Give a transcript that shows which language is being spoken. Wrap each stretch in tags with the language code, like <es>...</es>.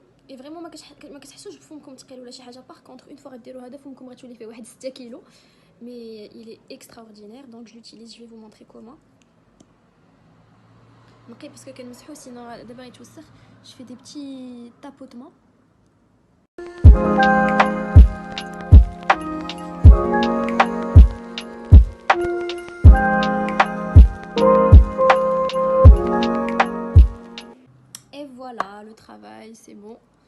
<fr>Et vraiment</fr> <ar>ما كتحسوش بفمكم ثقيل ولا شي حاجه. باغ كونطخ اون فوا غديروا هذا فمكم غتولي فيه واحد 6 كيلو.</ar> <fr>Mais il est extraordinaire, donc je l'utilise. Je vais vous montrer comment.</fr> <ar>نقي</ar> <fr>parce que</fr> <ar>كنمسحو</ar> <fr>sinon</fr> <ar>دابا غيتوسخ.</ar> <fr>Je fais des petits tapotements. Et voilà, le travail, c'est bon.</fr>